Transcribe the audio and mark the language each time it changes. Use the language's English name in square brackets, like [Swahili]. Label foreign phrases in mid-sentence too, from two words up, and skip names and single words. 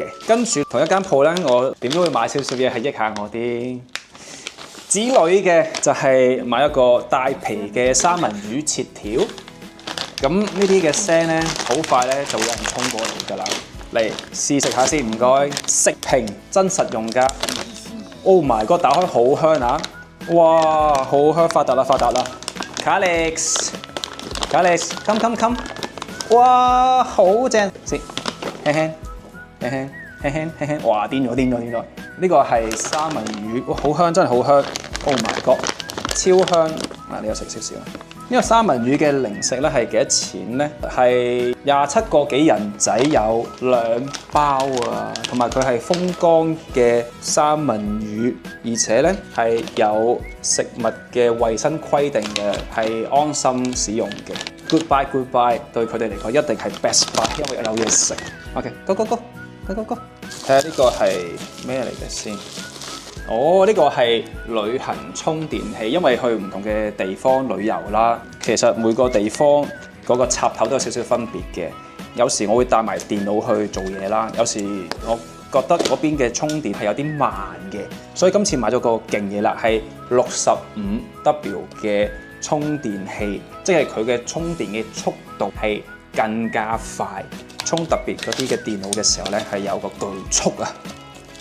[Cantonese] 跟住同一間鋪咧，我點都會買少少嘢係益下我啲子女嘅，就係買一個帶皮嘅三文魚切條。咁呢啲嘅聲咧，好快咧就會有人衝過嚟㗎啦。嚟試食下先，唔該。食評真實用㗎。 [English] Oh my god！ [Cantonese] 打開好香啊！哇，好香，發達啦 ！Calix，come，哇，好正，先輕輕，哇，癲咗！呢個係三文魚，哇，好香，真係好香 ！ [English] Oh my god， [Cantonese] 超香！嗱，你有食少少。呢個三文魚嘅零食咧係幾多錢咧？係27個幾人仔有2包啊，同埋佢係風乾嘅三文魚，而且咧係有食物嘅衛生規定嘅，係安心使用嘅。Goodbye， 對佢哋嚟講一定係 [English] best buy， [Cantonese] 因為有嘢食。 [English] OK，go， [Cantonese] 睇下呢個係咩嚟嘅先。哦，呢個係旅行充電器，因為去唔同嘅地方旅遊啦，其實每個地方嗰個插頭都有少少分別嘅。有時我會帶埋電腦去做嘢啦，有時我覺得嗰邊嘅充電係有啲慢嘅，所以今次買咗個勁嘢啦，係65W 嘅充電器，即係佢嘅充電嘅速度係更加快，充特別嗰啲嘅電腦嘅時候咧係有個巨速啊！